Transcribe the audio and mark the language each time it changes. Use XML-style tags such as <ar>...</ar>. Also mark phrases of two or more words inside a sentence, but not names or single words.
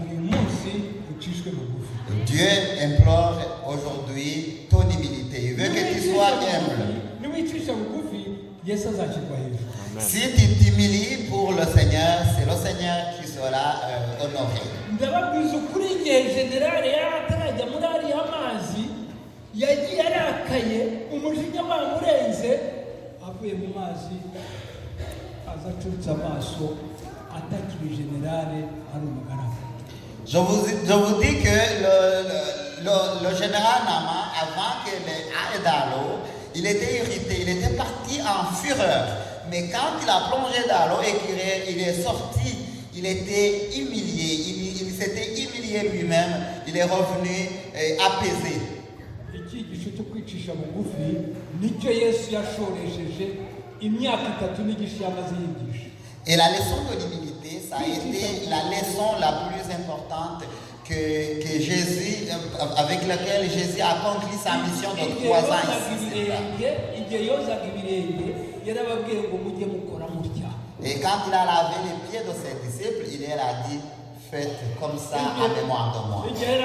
<fr>Dieu implore aujourd'hui ton humilité. Il veut que tu sois humble. Si tu t'humilies pour le Seigneur, c'est le Seigneur qui sera honoré.</fr> <rw>yagiye arakaye umujinya wamurenze avuye mu mazi azacutse amaso atakiri generale ari umugaragu.</rw> <fr>Je vous dis que le général Nama, avant qu'il aille dans l'eau, il était irrité, il était parti en fureur. Mais quand il a plongé dans l'eau et qu'il est sorti, il était humilié, il s'était humilié lui-même, il est revenu apaisé.</fr> <rw>icyigisho cyo kwicisha bugufi nicyo Yesu yashoresheje imyaka 3 n'igice yamaze yigisha.</rw> <fr>Et la leçon de l'humilité, ça a été la leçon la plus importante que Jésus, avec laquelle Jésus a accompli sa mission de 3 ans ici. Et quand il a lavé les pieds de ses disciples, il leur a dit, faites comme ça en mémoire de moi.</fr>